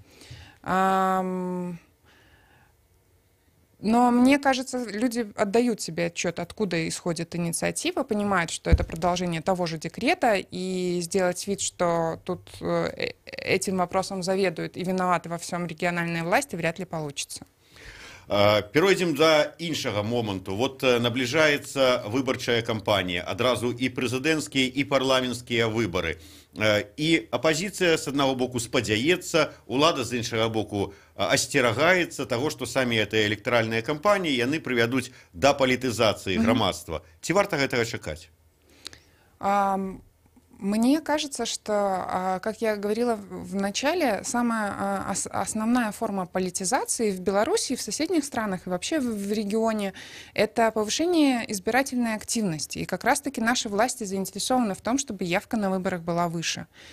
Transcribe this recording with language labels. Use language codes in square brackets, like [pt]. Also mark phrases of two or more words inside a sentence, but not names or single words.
[ru] Но мне кажется, люди отдают себе отчет, откуда исходит инициатива, понимают, что это продолжение того же декрета, и сделать вид, что тут этим вопросом заведуют и виноваты во всем региональные власти, вряд ли получится. [be] Перейдем до іншага моменту. Вот наближаецца выбарчая кампанія, адразу і прэзідэнцкія, і парламенцкія выбары. І апазіцыя з аднаго боку спадзяецца, улада з іншага боку асцерагаецца таго, што самі гэтыя электаральныя кампаніі яны прывядуць да палітызацыі грамадства. Ці варта гэтага чакаць? [ru] Мне кажется, что, как я говорила в начале, самая основная форма политизации в Беларуси, в соседних странах и вообще в регионе — это повышение избирательной активности. И как раз-таки наши власти заинтересованы в том, чтобы явка на выборах была выше.